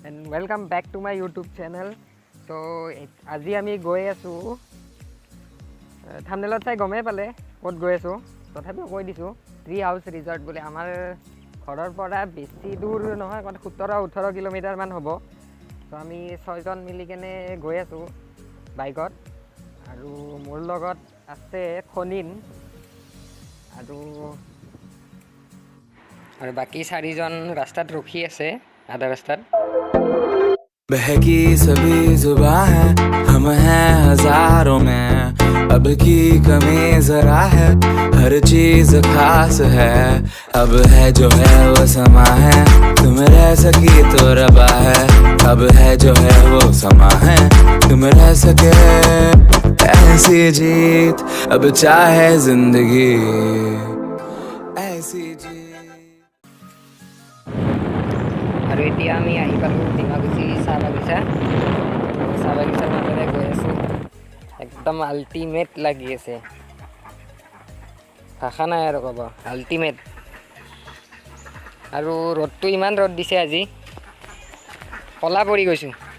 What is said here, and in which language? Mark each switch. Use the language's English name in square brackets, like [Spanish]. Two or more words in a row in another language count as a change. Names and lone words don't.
[English] Welcome back to my YouTube channel. [Assamese] So আজি আমি গৈ আছো থাম্বনেলত চাই গমে পালে ক'ত গৈ আছো তথাপিও কৈ দিছো [English] tree house resort [Assamese] বুলি আমাৰ ঘৰৰ পৰা বেছি দূৰ নহয় 17-18 কিলোমিটাৰ মান হ'ব তো আমি 6 জন মিলি কেনে গৈ আছো বাইকত আৰু মোৰ লগত আছে খনিন আৰু বাকি 4 জন ৰাস্তাত ৰখি আছে [Hindi] आधा रास्ता बहकी सभी जुबां है हम हैं हजारों में अब की कमी जरा है हर चीज खास है अब है जो है वो समा है तुम रह सकी तो रबा है अब है जो है वो समा है तुम रह सके ऐसी जीत अब चाहे जिंदगी ऐसी जीत [Assamese] আৰু এতিয়া আমি আহি পালোঁ ডিমাকুচি চাহ বাগিচাৰ মাজেৰে গৈ আছোঁ একদম আল্টিমেট লাগি আছে ভাষা নাই আৰু ক'ব আল্টিমেট আৰু ৰ'দটো ইমান ৰ'দ দিছে আজি কলা পৰি গৈছোঁ